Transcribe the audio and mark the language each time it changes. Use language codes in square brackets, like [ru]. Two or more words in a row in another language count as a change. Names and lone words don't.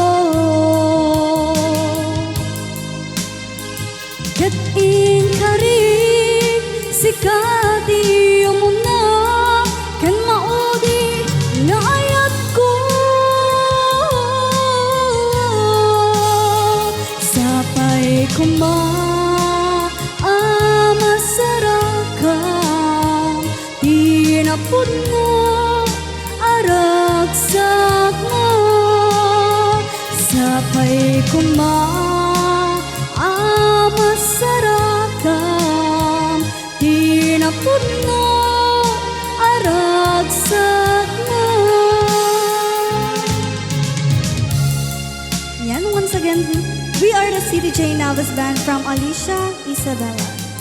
[ilo] ket inkarik si kadi mo na ken maudi nga ayat ko sapay kuma amasarakan tinapod mo aragsak mo sapay kuma amasarakan tinapod mo aragsak mo. Yan, [en] once again, we are the CDJ Navas Band from Alicia Isabela.